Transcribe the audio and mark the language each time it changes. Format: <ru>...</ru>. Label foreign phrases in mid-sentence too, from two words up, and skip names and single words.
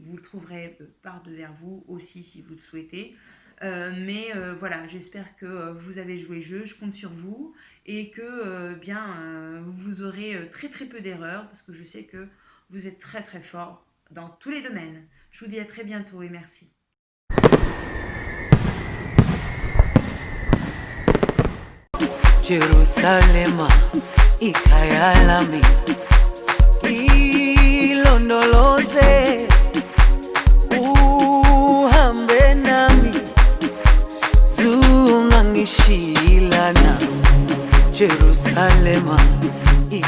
<fr>Vous le trouverez par devers vous aussi si vous le souhaitez. Mais voilà, j'espère que vous avez joué le jeu, je compte sur vous et que vous aurez très très peu d'erreurs parce que je sais que vous êtes très très fort dans tous les domaines. Je vous dis à très bientôt et merci.</fr> <zu>Jerusalema ikhaya lami ilondoloze uhambe nami zungangishilana Jerusalema</zu>